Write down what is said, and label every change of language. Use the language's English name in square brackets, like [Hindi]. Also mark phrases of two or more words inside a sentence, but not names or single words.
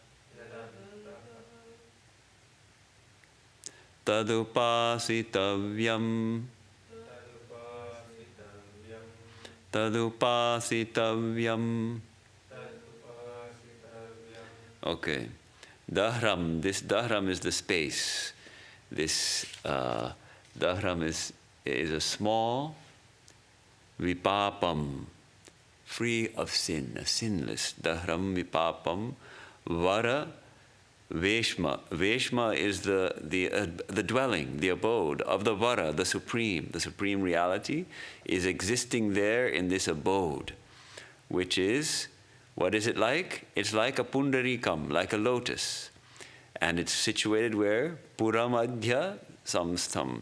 [Sanskrit] Tadupasitavyam. Tadupasitavyam. [English] Okay. Dahram, this dahram is the space. This dahram is a small vipapam, free of sin, a sinless. [Sanskrit] Dahram vipapam vara veshma. [English] Veshma is the dwelling, the abode of the vara, the supreme reality is existing there in this abode, which is, what is it like? It's like a pundarikam, like a lotus. And it's situated where? [Sanskrit] Puramadhya samstham.